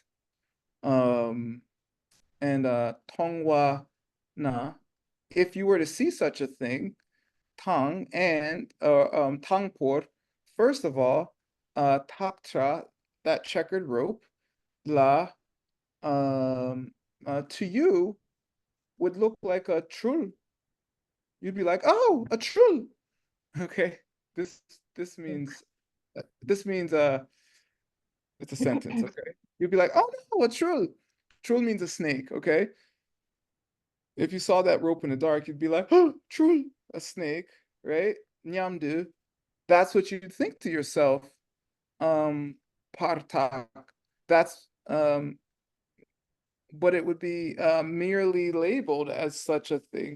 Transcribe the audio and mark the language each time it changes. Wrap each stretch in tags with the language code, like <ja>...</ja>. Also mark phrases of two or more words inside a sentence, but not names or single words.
<en>And</en> <bo>tongwa na,</bo> <en>if you were to see such a thing, tang and tangpor, first of all, taktra, that checkered rope, la, to you would look like a trul. You'd be like, oh, a trul. Okay, this means it's a sentence. Okay, you'd be like, oh no, a trul. Trul means a snake. Okay, if you saw that rope in the dark, you'd be like, oh, trul, a snake, right? Nyamdu. That's what you'd think to yourself. Partak. That's but it would be merely labeled as such a thing.</en>